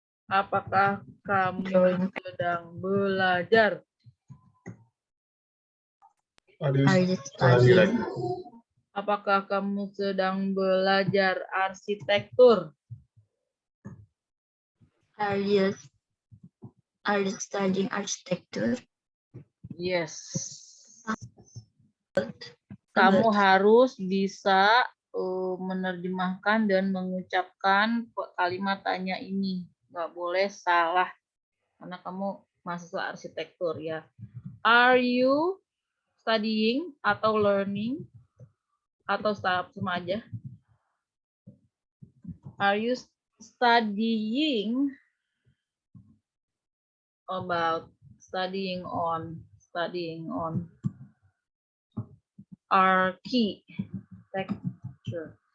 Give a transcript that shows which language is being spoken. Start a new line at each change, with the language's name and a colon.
Indonesian: Apakah kamu sedang belajar?
English: Are you studying?
Indonesian: Apakah kamu sedang belajar arsitektur?
English: Are you studying architecture? Yes.
Indonesian: Kamu harus bisa menerjemahkan dan mengucapkan kalimat tanya ini. Nggak boleh salah. Karena kamu mahasiswa arsitektur ya.
English: Are you studying
Indonesian: atau
English: learning?
Indonesian: Atau sama aja?
English: Are you studying about studying on architecture.